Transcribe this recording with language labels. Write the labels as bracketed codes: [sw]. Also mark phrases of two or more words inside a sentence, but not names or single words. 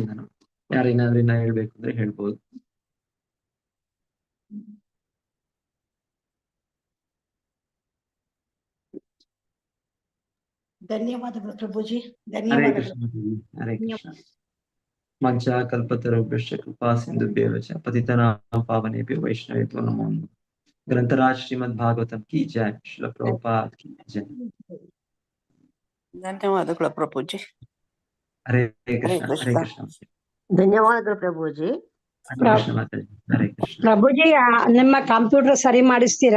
[kn] ನಾನು ಯಾರೇನಾದ್ರೂ ಇನ್ನ ಹೇಳ್ಬೇಕು ಅಂದ್ರೆ ಹೇಳ್ಬೋದು. ಧನ್ಯವಾದಗಳು ಪ್ರಭುಜಿ, ಹರೇ ಧನ್ಯವಾದಗಳು. [sa] ಕೃಷ್ಣ. ಹರೇ ಕೃಷ್ಣ. ಮಂಚ ಕಲ್ಪತರುಭ್ಯಶ್ಚ ಕೃಪಾ ಸಿಂಧುಭ್ಯೋ ಚ ಪತಿತನಾಂ ಪಾವನೇಭ್ಯೋ ವೈಷ್ಣವೇಭ್ಯೋ ನಮೋ ನಮಃ. [hi] ग्रंथराज श्रीमद् भागवतम् की जय, श्रील प्रभुपाद की जय. [kn] ಧನ್ಯವಾದಗಳು ಪ್ರಭುಜಿ. ಹರೇ ಹರೇ ಕೃಷ್ಣ. ಹರೇ ಕೃಷ್ಣ. ಕೃಷ್ಣ. ಧನ್ಯವಾದಗಳು ಪ್ರಭುಜಿ. ಹರೇ ಕೃಷ್ಣ ಮಾತಾಜಿ. ಹರೇ ಕೃಷ್ಣ. ಪ್ರಭುಜಿ ನಿಮ್ಮ ಕಂಪ್ಯೂಟರ್ ಸರಿ ಮಾಡಿಸ್ತೀರಾ?